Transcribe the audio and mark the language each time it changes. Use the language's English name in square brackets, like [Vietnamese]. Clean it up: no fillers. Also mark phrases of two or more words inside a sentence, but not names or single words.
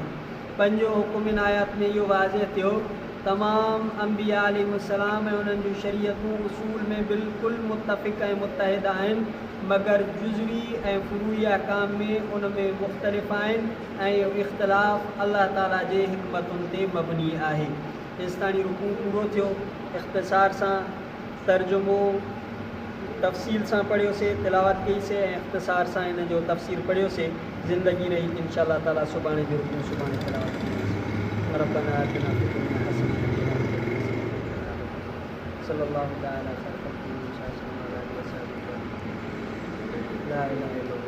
[Sindhi] पंजो हुकुम इन आयात में इहो वाज़िह थियो तमाम अंबिया अलैहिस्सलाम ऐं उन्हनि जूं शरीयतूं उसूल में बिल्कुलु मुतफ़िक़ ऐं मुतहिद आहिनि मगर जुज़वी ऐं फ़ुरूई अहकाम में उन में मुख़्तलिफ़ आहिनि ऐं इहो इख़्तिलाफ़ अल्लाह ताला जे हिकमतुनि ते मबनी आहे। जेसि ताईं रुकू पूरो थियो इख़्तिसार सां तर्जुमो तफ़सील सां पढ़ियोसीं, तिलावत कईसीं ऐं इख़्तिसार सां इन जो तफ़सीर पढ़ियोसीं। ज़िंदगी रही इंशाअल्लाह ताला सुभाणे जो रुकू सुभाणे तिलावत कईसीं। [Arabic] ربنا آتنا في الدنيا حسنة صلى الله تعالى عليه وسلم لا إله